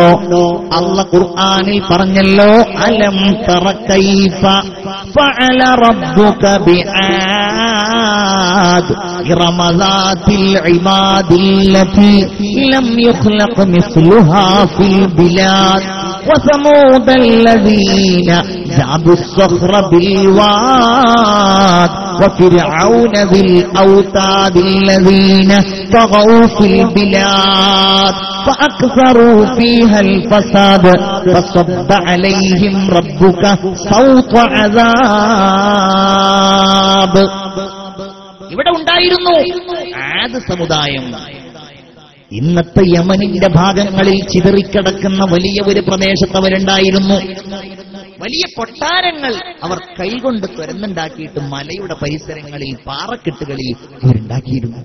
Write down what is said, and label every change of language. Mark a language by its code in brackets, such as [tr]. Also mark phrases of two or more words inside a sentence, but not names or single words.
[ml] അല്ലാഹു ഖുർആനിൽ പറഞ്ഞല്ലോ, [ar] ألم تر كيف فعل ربك بعاد إرم ذات العماد التي لم يخلق مثلها في البلاد وثمود الذين جابوا الصخر بالواد وفرعون ذي الأوتاد الذين طغوا في البلاد فأكثروا فيها الفساد فصب عليهم ربك صوت عذاب. [ml] ഇവിടെ ഉണ്ടായിരുന്നു ആദ് സമുദായം. ഇന്നത്തെ യമനിന്റെ ഭാഗങ്ങളിൽ ചിതറിക്കിടക്കുന്ന വലിയ ഒരു പ്രദേശത്ത് അവരുണ്ടായിരുന്നു. വലിയ കൊട്ടാരങ്ങൾ അവർ കൈകൊണ്ട് തുരന്നുണ്ടാക്കിയിട്ട് മലയുടെ പരിസരങ്ങളിൽ, പാറക്കെട്ടുകളിൽ അവരുണ്ടാക്കിയിരുന്നു.